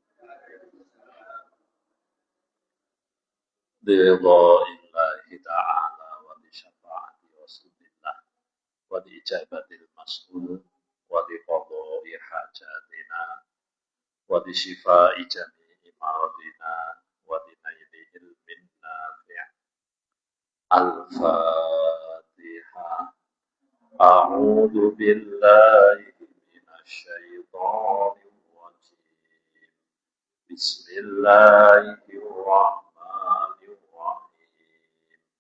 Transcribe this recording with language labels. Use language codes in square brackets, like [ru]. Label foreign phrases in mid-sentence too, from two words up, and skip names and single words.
[ar] برضا الله تعالى وبشفاعة رسول الله وبإجابة المسؤول وبقضاء حاجتنا وبشفاء جميع مرضنا وبنيل علم نافع'. Al-Fatihah. أعوذ بالله من الشيطان الرجيم. بسم الله الرحمن الرحيم.